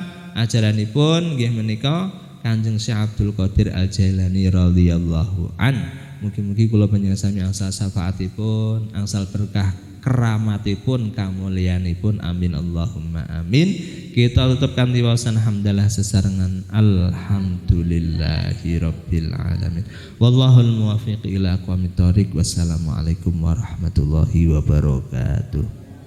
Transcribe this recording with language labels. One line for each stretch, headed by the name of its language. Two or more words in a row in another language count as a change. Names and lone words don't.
Javanese: Ajaranipun nggih menika Kanjeng Syekh Abdul Qadir Al-Jailani
Arabic: رضي الله عن.
Javanese: Mugi-mugi kula panjenengan sami angsal syafaatipun, angsal berkah keramatipun, kamulyanipun.
Arabic: آمين اللهم آمين.
Javanese: Kita tutup kanthi waosan hamdalah sesarengan
Arabic: الحمد لله رب العالمين. والله الموفق إلى أقوم الطريق. والسلام عليكم ورحمة الله وبركاته.